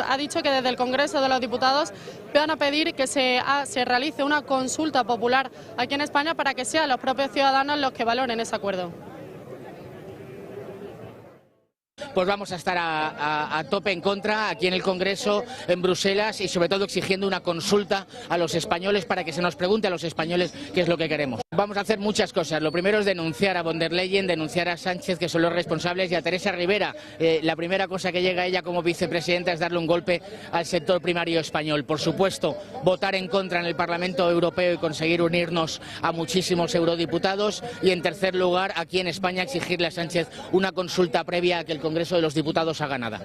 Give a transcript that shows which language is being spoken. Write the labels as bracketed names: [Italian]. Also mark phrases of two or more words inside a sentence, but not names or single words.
[Spanish] Ha dicho que desde el Congreso de los Diputados van a pedir que se realice una consulta popular aquí en España para que sean los propios ciudadanos los que valoren ese acuerdo. Pues vamos a estar a tope en contra aquí en el Congreso, en Bruselas, y sobre todo exigiendo una consulta a los españoles para que se nos pregunte a los españoles qué es lo que queremos. Vamos a hacer muchas cosas. Lo primero es denunciar a von der Leyen, denunciar a Sánchez, que son los responsables, y a Teresa Rivera. La primera cosa que llega a ella como vicepresidenta es darle un golpe al sector primario español. Por supuesto, votar en contra en el Parlamento Europeo y conseguir unirnos a muchísimos eurodiputados. Y en tercer lugar, aquí en España, exigirle a Sánchez una consulta previa a que el Congreso de los Diputados haga nada.